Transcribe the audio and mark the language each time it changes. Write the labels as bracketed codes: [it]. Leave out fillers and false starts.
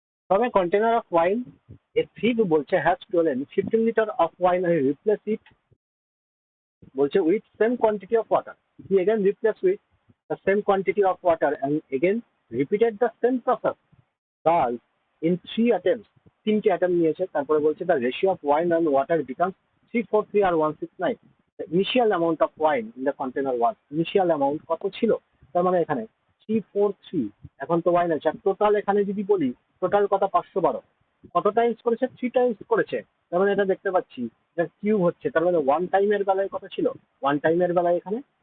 [en] তবে container of wine, a thief বলছে has stolen 15 litre of wine and replace it বলছে with same quantity of water. He again replaced with the same quantity of water and again repeated the same process. Thus, in 3 attempts, [bn] 3টে attempt নিয়েছে, তারপরে বলছে [en] the ratio of wine and water becomes 343 আর 169. The initial amount of wine in the container was, [bn] initial amount কত ছিল, তার মানে এখানে 343, এখন তো ওয়াইন আছে, আর টোটাল এখানে যদি বলি টোটাল কত 512, কত টাইমস করেছে 3 টাইমস করেছে, তার মানে এটা দেখতে পাচ্ছি এটা কিউব হচ্ছে, তার মানে ওয়ান টাইমের বেলায় কত ছিল, ওয়ান টাইমের বেলায় এখানে